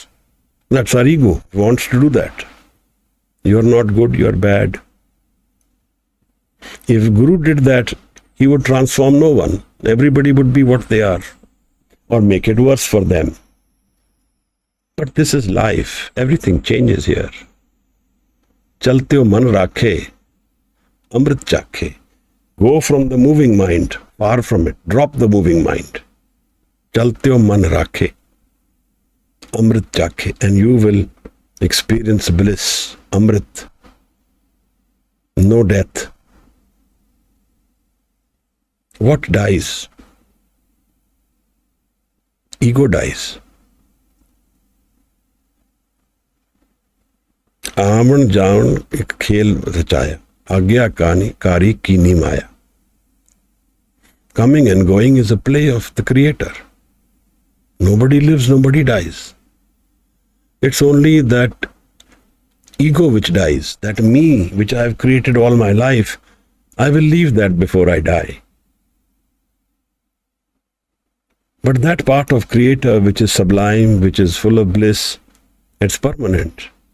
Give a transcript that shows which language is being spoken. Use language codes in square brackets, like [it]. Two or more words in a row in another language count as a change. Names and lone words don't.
[en] That's our ego. It wants to do that. You're not good, you're bad. If Guru did that, he would transform no one. everybody would be what they are, or make it worse for them. But this is life. Everything changes here. [pa] ਚਲਤੇ ਹੋ ਮਨ ਰਾਖੇ, ਅੰਮ੍ਰਿਤੁ ਚਾਖੇ. [en] Go from the moving mind, far from it. Drop the moving mind. [pa] ਚਲਤੇ ਹੋ ਮਨ ਰਾਖੇ, ਅੰਮ੍ਰਿਤੁ ਚਾਖੇ, [en] and you will experience bliss, amrit, no death. What dies? Ego dies. [pa] ਆਵਣ ਜਾਵਣ ਏਕ ਖੇਲ ਰਚਾਇਆ, ਆਗਿਆਕਾਰੀ ਕਾਰੀ ਕੀਨੀ ਮਾਇਆ. [en] Coming and going is a play of the Creator. Nobody lives, nobody dies. It's only that ego which dies, that me which I have created all my life. I will leave that before I die. But that part of Creator which is sublime, which is full of bliss, it's permanent.